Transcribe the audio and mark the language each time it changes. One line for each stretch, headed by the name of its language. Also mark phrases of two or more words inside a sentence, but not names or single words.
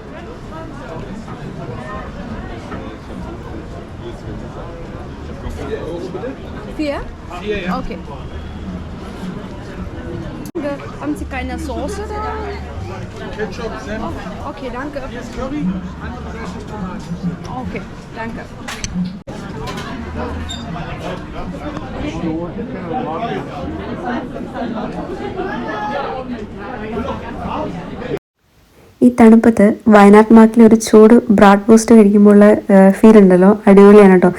German: 4? 4, ja. Okay. Haben Sie keine Soße da? Ketchup, Senf. Oh, okay, danke. Curry. Okay, danke.
Malayalam: ഈ തണുപ്പത്ത് വയനാട് മാർക്കിൽ ഒരു ചൂട് ബ്രാഡ് ടോസ്റ്റ് കഴിക്കുമ്പോൾ ഫീൽ ഉണ്ടല്ലോ, അടിപൊളിയാണ് കേട്ടോ.